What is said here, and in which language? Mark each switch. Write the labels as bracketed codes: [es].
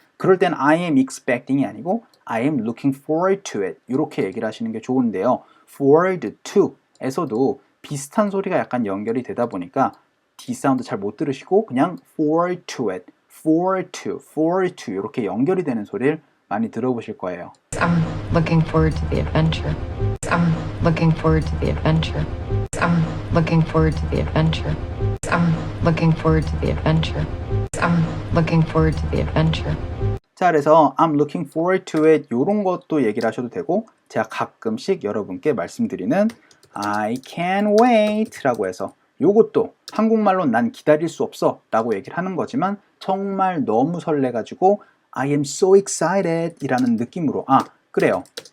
[ko] 그럴 땐 [en] I am expecting [ko] 이 아니고 [en] I am looking forward to it [ko] 이렇게 얘기를 하시는 게 좋은데요. forward to 에서도 비슷한 소리가 약간 연결이 되다 보니까 D 사운드 잘 못 들으시고 그냥 [en] forward to it, forward to [ko] 이렇게 연결이 되는 소리를 많이 들어보실 거예요. [en] I'm looking forward to the adventure. I'm looking forward to the adventure. I'm looking forward to the adventure. I'm looking forward to the adventure. I'm looking forward to the adventure. [ko] 자, 그래서 [en] I'm looking forward to it [ko] 이런 것도 얘기를 하셔도 되고 제가 가끔씩 여러분께 말씀드리는 [en] I can't wait [ko] 라고 해서 요것도 한국말로 난 기다릴 수 없어 라고 얘기를 하는 거지만 정말 너무 설레가지고 [en] I am so excited [ko] 이라는 느낌으로 그래요.